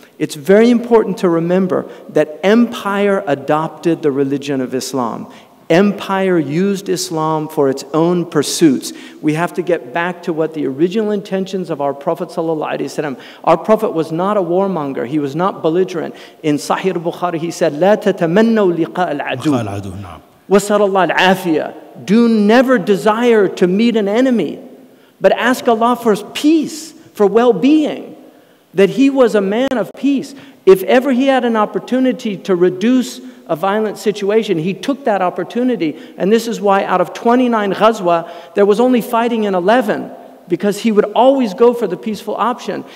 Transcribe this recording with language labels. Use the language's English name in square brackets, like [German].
[English] It's very important to remember that empire adopted the religion of Islam. empire used Islam for its own pursuits. We have to get back to what the original intentions of our Prophet ﷺ. Our Prophet was not a warmonger. He was not belligerent. In Sahih al-Bukhari, he said, [Arabic] لا تتمنوا لقاء العدو وسأل الله العافية. [English] Do never desire to meet an enemy, but ask Allah for peace, for well-being. That he was a man of peace. If ever he had an opportunity to reduce a violent situation, he took that opportunity. And this is why out of 29 ghazwa, there was only fighting in 11, because he would always go for the peaceful option.